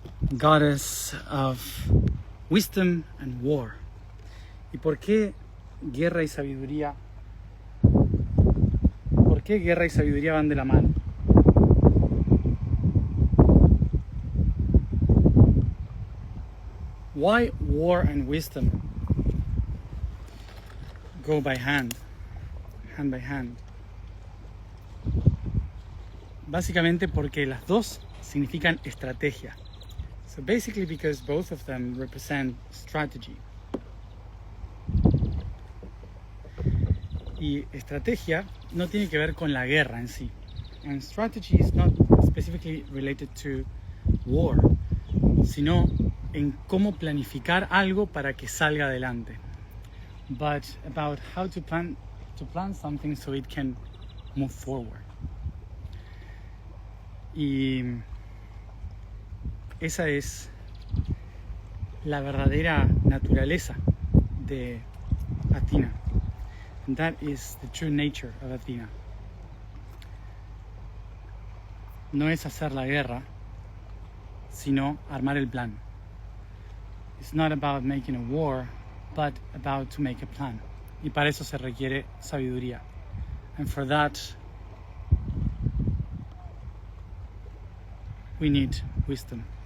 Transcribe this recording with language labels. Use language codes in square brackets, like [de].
[en] Goddess of wisdom and war. [es] ¿Y por qué guerra y sabiduría? ¿Por qué guerra y sabiduría van de la mano? [en] Why war and wisdom go by hand by hand? [es] Básicamente porque las dos significan estrategia. [en] So basically because both of them represent strategy. [es] Y estrategia no tiene que ver con la guerra en sí. [en] And strategy is not specifically related to war, [es] sino en cómo planificar algo para que salga adelante. [en] But about how to plan something so it can move forward. [es] Y esa es la verdadera naturaleza de Athena. [en] And that is the true nature of Athena. [es] No es hacer la guerra, sino armar el plan. [en] It's not about making a war, but about to make a plan. [es] Y para eso se requiere sabiduría. [en] And for that, we need wisdom.